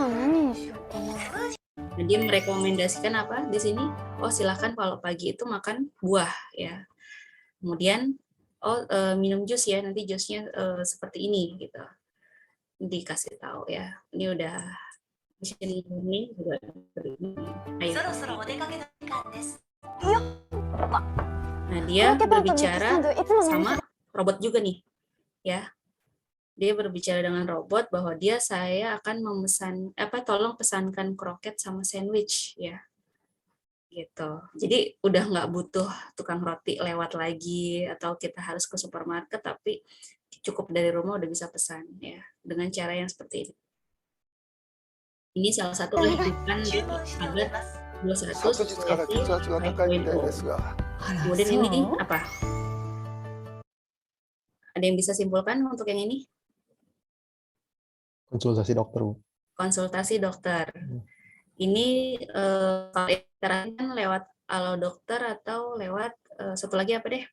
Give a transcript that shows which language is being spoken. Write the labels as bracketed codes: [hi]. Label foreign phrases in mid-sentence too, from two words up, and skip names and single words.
[id] Dia merekomendasikan apa di sini? Oh silahkan kalau pagi itu makan buah ya. Kemudian minum jus ya, nanti jusnya seperti ini gitu. Dikasih tahu ya. Ini udah [en] machine learning [id] juga ini. [ja] そろそろお出かけの時間です。 [id] Nah, dia [ja] コロッケパンとミックスサン [id] berbicara [ja] ドいつものお店 [id] sama robot juga nih, ya. Dia berbicara dengan robot bahwa saya akan memesan tolong pesankan kroket sama sandwich, ya. Gitu. Jadi udah nggak butuh tukang roti lewat lagi atau kita harus ke supermarket, tapi cukup dari rumah udah bisa pesan, ya, dengan cara yang seperti ini. Ini salah satu lanjutan di [ja] 注文しており Paget ます。 21 昨日から血圧が高いみたいですが、あら [id] Kemudian [ja] そう [id] ini apa? Ada yang bisa simpulkan untuk yang ini? Konsultasi dokter, Bu. Konsultasi dokter. Ini kalau interaksi kan lewat Halo Dokter atau lewat satu lagi apa deh?